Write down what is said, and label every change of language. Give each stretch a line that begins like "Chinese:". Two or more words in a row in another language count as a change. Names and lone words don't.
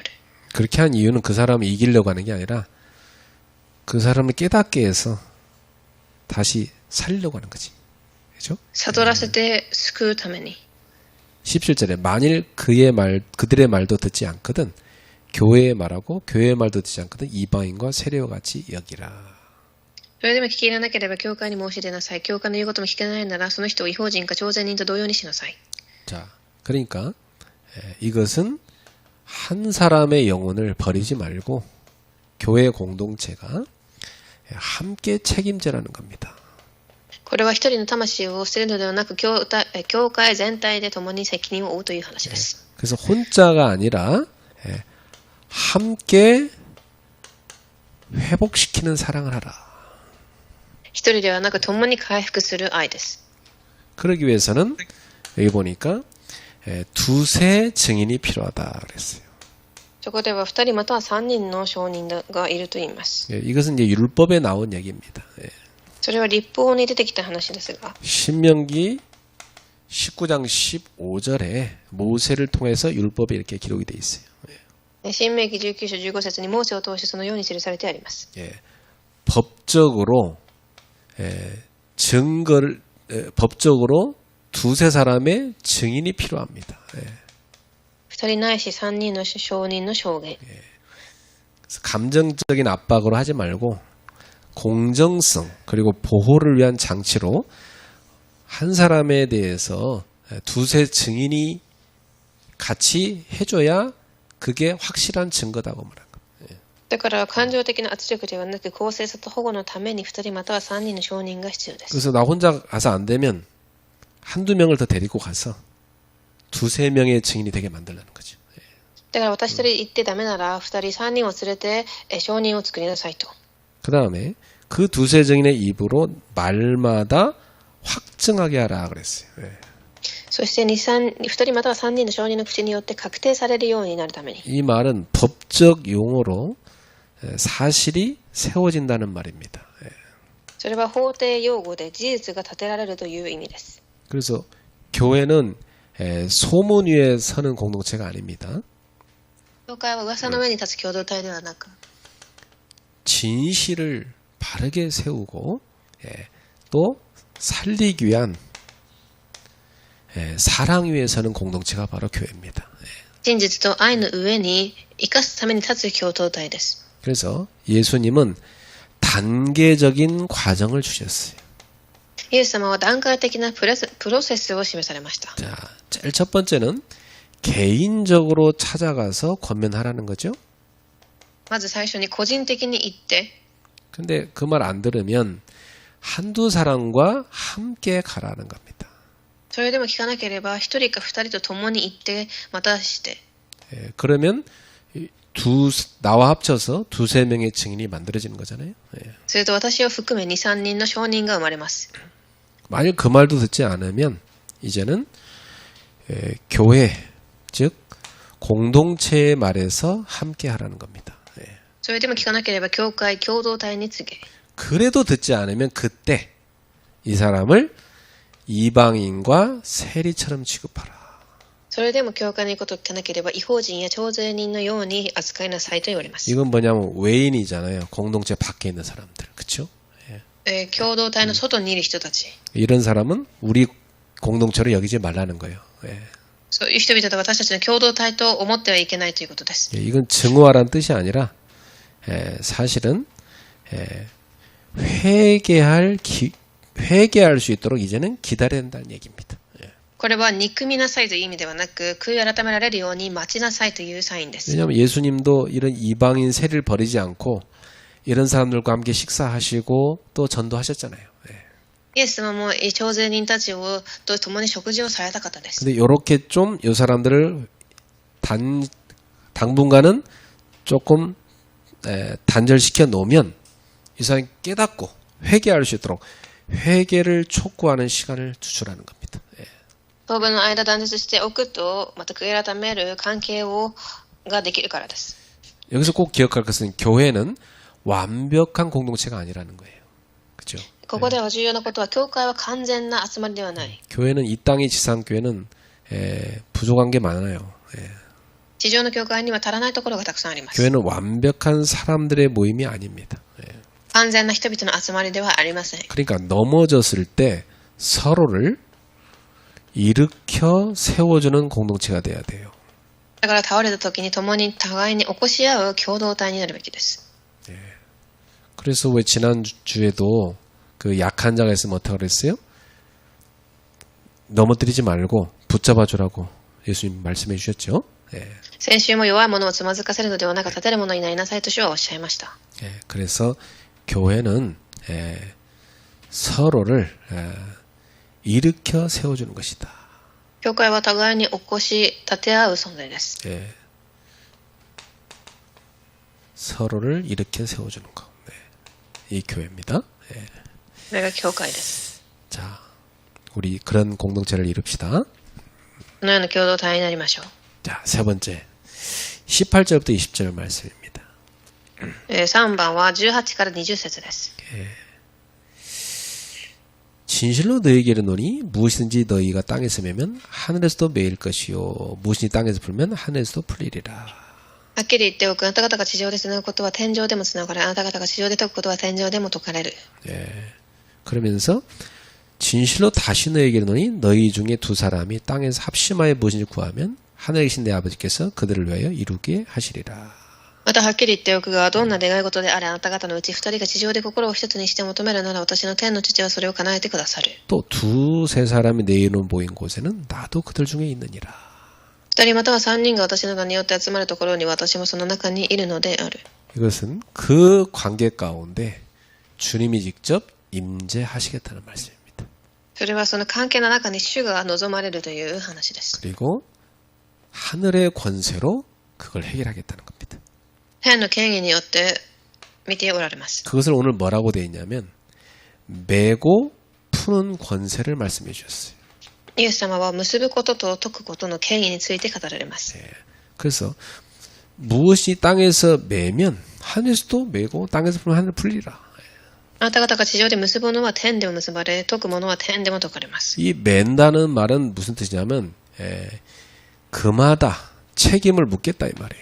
Korean: 그렇게 한 이유는 그 사람을 이기려고 하는 게 아니라 그 사람을 깨닫게 해서 다시 살리려고 하는 거지. 그죠?
Japanese: 悟らせて救うために。
Korean: 17절에 만일 그들의 말도 듣지 않거든 교회의 말하고 교회의 말도 듣지 않거든 이방인과 세례와 같이 여기라.
Japanese: それでも聞き入れなければ教会に申し出なさい。教会の言うことも聞けないなら、その人を違法人か朝鮮人と同様にしなさい。
Korean: 자, 그러니까 이것은 한 사람의 영혼을 버리지 말고 교회 공동체가 함께 책임져라는 겁니다.
Japanese: これは一人の魂を捨てるのではなく、教会全体で共に責任を負うという話です。
Korean: 그래서 혼자가 아니라 함께 회복시키는 사랑을 하라.
Japanese: 一人ではなく共に回復する愛です。
Korean: 그러기 위해서는 여기 보니까 두세 증인이 필요하다 그랬어요.
Japanese: そこでは2人または3人の証人がいると言います。
Korean: 이것은 이제 율법에 나온 얘기입니다.
Japanese: それは立法に出てきた話ですが、
Korean: 신명기 19장 15절에 모세를 통해서 율법이 이렇게 기록이 돼 있어요.
Japanese: 新明記19章15節にモーセを通してそのように記されてあります。
Korean: 법적으로 법적으로 두세 사람의 증인이 필요합니다.
Japanese: 2 人ないし3人の証人の証言。
Korean: 그래서 감정적인 압박으로 하지 말고 공정성 그리고 보호를 위한 장치로 한 사람에 대해서 두세 증인이 같이 해줘야 그게 확실한 증거다고 말합니다.
Japanese: だから感情的な圧力ではなく公正さと保護のために2人または3人の証人が必要です。
Korean: 그래서 나 혼자 가서 안 되면 한두 명을 더 데리고 가서 두세 명의 증인이 되게 만들라는 거죠.
Japanese: だから私一人行ってダメなら2人3人を連れて証人を作りなさいと。
Korean: 그 다음에 그 두세 증인의 입으로 말마다 확증하게 하라 그랬어요.
Japanese: そして2人または3人の証人の口によって確定されるようになるために。
Korean: 이 말은 법적 용어로 사실이 세워진다는 말입니다.
Japanese: それは法廷用語で事実が立てられるという意味です。
Korean: 그래서 교회는 소문 위에 서는 공동체가 아닙니다.
Japanese: 教会は噂の上に立つ共同体ではなく、
Korean: 진실을 바르게 세우고 또 살리기 위한 사랑 위에 서는 공동체가 바로 교회입니다.
Japanese: 真実と愛の上に生かすために立つ共同体です。
Korean: 그래서 예수님은 단계적인 과정을 주셨어요.
Japanese: イエス様は段階的なプロセスを示されました。
Korean: 자, 제일 첫 번째는 개인적으로 찾아가서 권면하라는 거죠.
Japanese: まず最初に個人的に言って、
Korean: 근데 그 말 안 들으면 한두 사람과 함께 가라는 겁니다.
Japanese: それでも聞かなければ一人か二人と共に行ってまたして、
Korean: 그러면 나와 합쳐서 두세 명의 증인이 만들어지는 거잖아요.
Japanese: それと私を含め2、3人の証人が生まれます。
Korean: 만약 그 말도 듣지 않으면 이제는 교회 즉 공동체의 말에서 함께 하라는 겁니다.
Japanese: それでも聞かなければ教会共同体に告げ、
Korean: 그래도 듣지 않으면 그때 이 사람을 이방인과 세리처럼 취급하라.
Japanese: それでも教会の言うことを聞かなければ違法人や徴税人のように扱いなさいと言われます。
Korean: 이건 뭐냐면 외인이잖아요. 공동체 밖에 있는 사람들. 그렇죠?
Japanese: 共同体の外にいる人たち、
Korean: 이런 사람은 우리 공동체로 여기지 말라는 거예요.
Japanese: そういう人々と私たちの共同体と思ってはいけないということです。
Korean: 이건 증오하라는 뜻이 아니라 사실은 회개할 수 있도록 이제는 기다려야 된다는 얘기입니다.
Japanese: これは憎みなさいという意味ではなく、悔い改められるように待ちなさいというサインです。
Korean: 왜냐하면 예수님도 이런 이방인 세리를 버리지 않고 이런 사람들과 함께 식사하시고 또 전도하셨잖아요.
Japanese: イエス様も徴税人たちと共に食事をされた方です。
Korean: 근데 이렇게 좀 이 사람들을 당분간은 조금 단절시켜 놓으면 이 사람이 깨닫고 회개할 수 있도록 회개를 촉구하는 시간을 주출하는 겁니다.
Japanese: 当分の間断絶しておくと、また悔い改める関係ができるからです。
Korean: 여기서 꼭 기억할 것은 교회는 완벽한 공동체가 아니라는 거예요. 그렇죠?
Japanese: ここでは重要なことは、教会は完全な集まりではない。
Korean: 교회는 이 땅의 지상교회는 부족한 게 많아요.
Japanese: 地上の教会には足らないところがたくさんあります。
Korean: 교회는 완벽한 사람들의 모임이 아닙니다.
Japanese: 完全な人々の集まりではありません。
Korean: 그러니까 넘어졌을 때 서로를 일으켜 세워주는 공동체가 돼야 돼요.
Japanese: だから倒れた時に共に互いに起こし合う共同体になるべきです。
Korean: 그래서 왜 지난주에도 그 약한 자가 있으면 어떻게 그랬어요? 넘어뜨리지 말고 붙잡아 주라고 예수님 말씀해 주셨죠.
Japanese: 先週も弱い者をつまずかせるのではなく、立てる者いないなさいと主はおっしゃいました。
Korean: 그래서 교회는 서로를 일으켜 세워주는 것이다. 教会は互いに起こし立て合う存在です。 서로를 일으켜 세워주는 거. 네. 이 교회입니다. 네.
Japanese: これが教会です。
Korean: 자, 우리 그런 공동체를 이룹시다.
Japanese: このような共同体になりましょう。
Korean: 자, 세 번째 18절부터 20절 말씀입니다.
Japanese: 3 番は18から20節です。
Korean: 진실로 너희에게 이르노니 무엇이든지 너희가 땅에서 매면 하늘에서도 매일 것이요 무엇이든지 땅에서 풀면 하늘에서도 풀리리라.
Japanese: はっきり言っておく。あなた方が地上でつなぐことは天上でもつながれ、あなた方が地上で解くことは天上でも解かれる。
Korean: 그러면서 진실로 다시 너희에게 이르노니 너희 중에 두 사람이 땅에서 합심하여 무엇인지 구하면 하늘에 계신 내 아버지께서 그들을 위하여 이루게 하시리라.
Japanese: またはっきり言っておくが、どんな願い事であれ、あなた方のうち二人が地上で心を一つにして求めるなら、私の天の父はそれを叶えてくださる。
Korean: 또 두세 사람이 내 이름 모인 곳에는 나도 그들 중에 있느니라.
Japanese: 二人または三人が私の名によって集まるところに私もその中にいるのである。
Korean: 이것은 그 관계 가운데 주님이 직접 임재하시겠다는 말씀입니다.
Japanese: それはその関係の中に主が望まれるという話です。
Korean: 그리고 하늘의 권세로 그걸 해결하겠다는 겁니다.
Japanese: 天の権威によって見ておられます。
Korean: 그것을 오늘 뭐라고 되어 있냐면 매고 푸는 권세를 말씀해 주셨어요.
Japanese: イエス様は結ぶことと解くことの権威について語られます。
Korean: 그래서 무엇이 땅에서 매면 하늘에서도 매고 땅에서 풀면 하늘 풀리라.
Japanese: あなた方が地上で結ぶのは天でも結ばれ、解くものは天でも解かれます。
Korean: 이 맨다는 말은 무슨 뜻이냐면 그마다 책임을 묻겠다 이 말이에요.